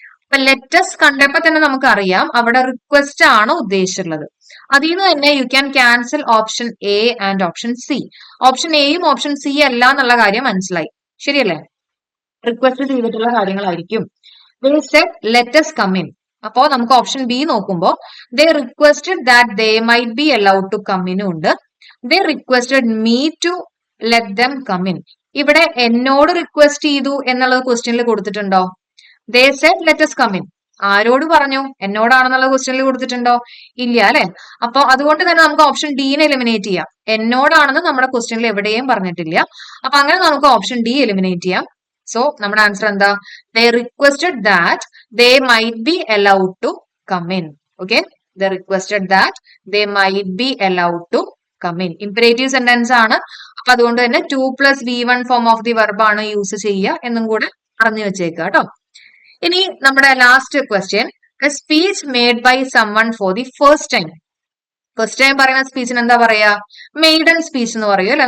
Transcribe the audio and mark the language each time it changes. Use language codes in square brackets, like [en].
[ml] അപ്പൊ ലെറ്റസ് കണ്ടപ്പോ തന്നെ നമുക്ക് അറിയാം അവിടെ റിക്വസ്റ്റ് ആണ് ഉദ്ദേശിച്ചിട്ടുള്ളത്. അതിൽ നിന്ന് തന്നെ [en] You can cancel option A and option C. [ml] Option എയും ഓപ്ഷൻ സി അല്ല എന്നുള്ള കാര്യം മനസ്സിലായി, ശരിയല്ലേ? റിക്വസ്റ്റ് ചെയ്തിട്ടുള്ള കാര്യങ്ങളായിരിക്കും. [en] They said let us come in. [ml] അപ്പോ നമുക്ക് ഓപ്ഷൻ ബി നോക്കുമ്പോ [en] they requested that they might be allowed to come in [ml] ഉണ്ട്. [en] They requested me to let them come in. [ml] ഇവിടെ എന്നോട് റിക്വസ്റ്റ് ചെയ്തു എന്നുള്ളത് ക്വസ്റ്റ്യനിൽ കൊടുത്തിട്ടുണ്ടോ? [en] They said let us come in. [ml] ആരോട് പറഞ്ഞു? എന്നോടാണെന്നുള്ള ക്വസ്റ്റ്യനിൽ കൊടുത്തിട്ടുണ്ടോ? ഇല്ല, അല്ലെ? അപ്പൊ അതുകൊണ്ട് തന്നെ നമുക്ക് ഓപ്ഷൻ ഡിനെ എലിമിനേറ്റ് ചെയ്യാം. എന്നോടാണെന്ന് നമ്മുടെ ക്വസ്റ്റ്യനിൽ എവിടെയും പറഞ്ഞിട്ടില്ല. അപ്പൊ അങ്ങനെ നമുക്ക് ഓപ്ഷൻ ഡി എലിമിനേറ്റ് ചെയ്യാം. സോ നമ്മുടെ ആൻസർ എന്താ? [en] They requested that they might be allowed to come in. Okay, they requested that they might be allowed to come in. Imperative sentence ആണ്. [ml] അപ്പൊ അതുകൊണ്ട് തന്നെ 2 + V1 form of the verb ആണ് use ചെയ്യുക എന്നും കൂടെ അറിഞ്ഞു വെച്ചേക്കുക കേട്ടോ. ഇനി നമ്മുടെ last question, [en] A speech made by someone for the first time. [ml] First time പറയുന്ന സ്പീച്ചിന് എന്താ പറയാ? മെയ്ഡൻ സ്പീച്ച് എന്ന് പറയും, അല്ലെ?